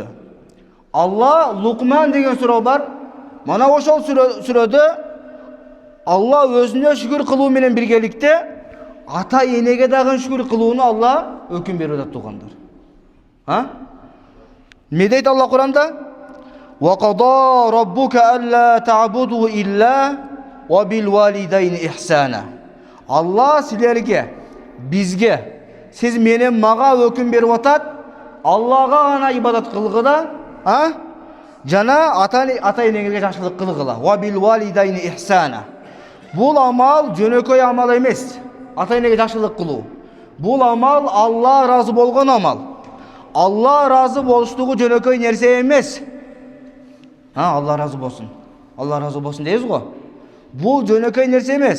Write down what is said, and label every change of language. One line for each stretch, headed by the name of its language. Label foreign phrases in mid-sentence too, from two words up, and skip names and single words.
Kyrgyz: Алла Лукман деген суроо бар. Мана ошол сүрөдө Алла өзүнө шүгүр кылуу менен биргеликте ата энеге дагы шүгүр кылууну Алла өкүм берип атат туугандар. Не дейт Алла Куранда?
Arabic: وقضى ربك ألا تعبدوا إلا وبالوالدين إحسانا.
Kyrgyz: Алла силерге, бизге, сиз менен мага өкүм берип атат, Аллага гана ибадат кылгыла, жана ата энеңерге жакшылык кылгыла.
Arabic: وبالوالدين إحسانا.
Kyrgyz: Бул амал жөнөкөй амал эмес. Ата энеге жакшылык кылуу. Бул амал Алла разы болгон амал. Алла разы болуштугу жөнөкөй нерсе эмес. Алла разы болсун. Алла разы болсун дейбиз го. Бул жөнөкөй нерсе эмес.